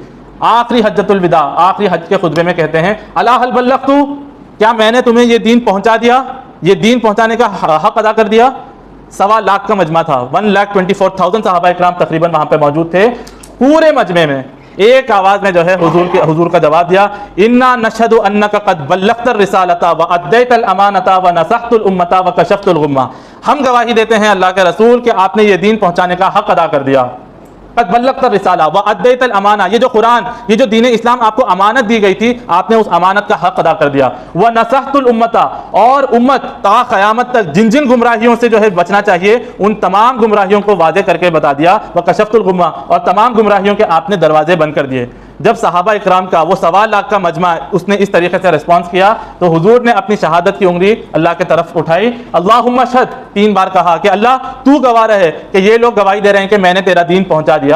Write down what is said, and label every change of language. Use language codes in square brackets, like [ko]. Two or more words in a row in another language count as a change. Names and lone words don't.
[hi] आखिरी हज्जतुल विदा, आखिरी हज के खुतबे में कहते हैं, [ar] ألا هل بلغت, [hi] क्या मैंने तुम्हें ये दीन पहुंचा दिया, ये दीन पहुंचाने का हक अदा कर दिया। 1.25 लाख का मजमा था, 1,24,000 सहाबा इकराम तकरीबन वहां पे मौजूद थे। पूरे मजमे में एक आवाज में जो है हुजूर का जवाब दिया, [ar] إنا نشهد أنك قد بلغت الرسالة وأديت الأمانة ونصحت الأمة وكشفت الغمة. [hi] हम गवाही देते हैं अल्लाह के रसूल कि आपने ये दीन पहुंचाने का हक अदा कर दिया। [ar] قد بلغت الرسالة وأديت الأمانة, [hi] ये जो कुरान, ये जो दीन इस्लाम आपको अमानत दी गई थी, आपने उस अमानत का हक अदा कर दिया। [ar] ونصحت الأمة, [hi] और उम्मत ता क़यामत तक जिन जिन गुमराहियों से जो है बचना चाहिए, उन तमाम गुमराहियों को वाज़े करके बता दिया। [ar] وكشفت الغمة, [hi] और तमाम गुमराहियों के आपने दरवाजे बंद कर दिए। जब सहाबा इकराम का वो 1.25 लाख का मजमा उसने इस तरीके से रिस्पॉन्स किया, तो हुजूर ने अपनी शहादत की उंगली अल्लाह की तरफ उठाई, [ar] اللهم اشهد, [hi] 3 बार कहा कि अल्लाह तू गवाह रहे कि ये लोग गवाही दे रहे हैं कि मैंने तेरा दीन पहुंचा दिया।